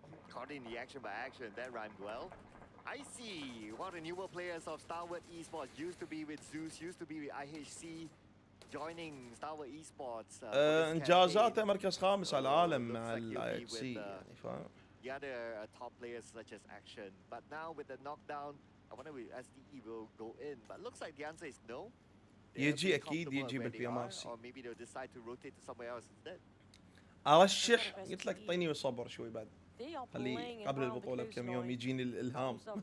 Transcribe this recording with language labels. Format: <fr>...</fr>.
<en>Caught in the action by action. That rhymed well. I see one of the newer players of STALWART Esports used to be with Zeus, used to be with IHC, joining STALWART Esports.</en> <ar>إنجازاته مركز خامس على العالم مع IHC يعني فاهم.</ar> <en>The other top players such as Action, but now with the knockdown, I wonder if STE will go in. But looks like the answer is no.</en> <ar>يجي أكيد يجي بالبي ام ار سي.</ar> <en>Or maybe they'll decide to rotate to somewhere else instead.</en> <ar>أرشح قلت لك طيني وصبر شوي بعد. خلي قبل البطولة بكم يوم يجيني الإلهام.</ar>